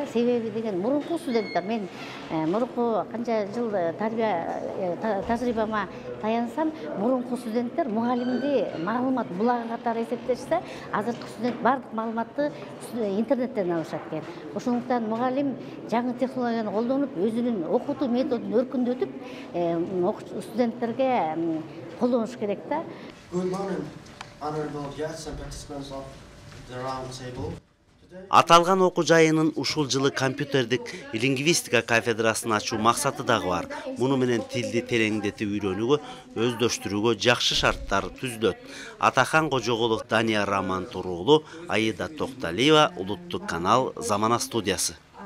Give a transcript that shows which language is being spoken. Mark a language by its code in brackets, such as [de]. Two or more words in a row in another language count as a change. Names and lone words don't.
[ky] Себеби деген мурунку студенттер, мен мурунку канча жыл тажрыйбама таянсам, мурунку студенттер мугалимди маалымат булагы катары эсептешсе, азыркы студент бардык маалыматты интернеттен алышат экен. Ошондуктан мугалим жаңы технологияны колдонуп, өзүнүн окутуу методун өркүндөтүп, студенттерге колдонуш керек да. [en] Good morning, honorable guests and participants of the round table. [ky] Аталган окуу жайынын ушул жылы компьютердик лингвистика кафедрасын ачуу максаты дагы бар. Муну менен тилди тереңдетип үйрөнүүгө, өздөштүрүүгө жакшы шарттар түзүлөт. Атахан Кожоголов, Дания Роман Туруулу, Аида Токталиева, Улуттук канал, Замана студиясы.